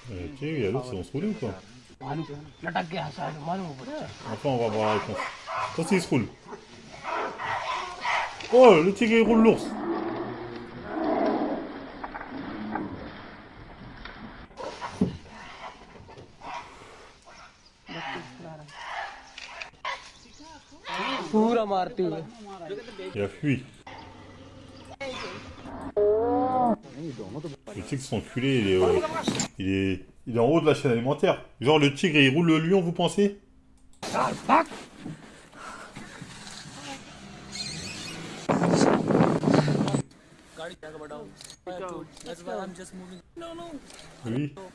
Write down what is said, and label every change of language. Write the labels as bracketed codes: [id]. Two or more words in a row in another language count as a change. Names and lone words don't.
[fr] Tigre, il y a l'ours, ils vont se rouler ou quoi? [hi] भालू लटक गया साइड मालूम पड़ा [fr] Enfin, on va voir la réponse. Quand il se roule. Oh, le tigre, il roule l'ours. [hi] पूरा मारते हुए [fr] Il a fui. Le tigre, son enculé, il est en haut de la chaîne alimentaire. Genre, le tigre, il roule le lion, vous pensez? Oui.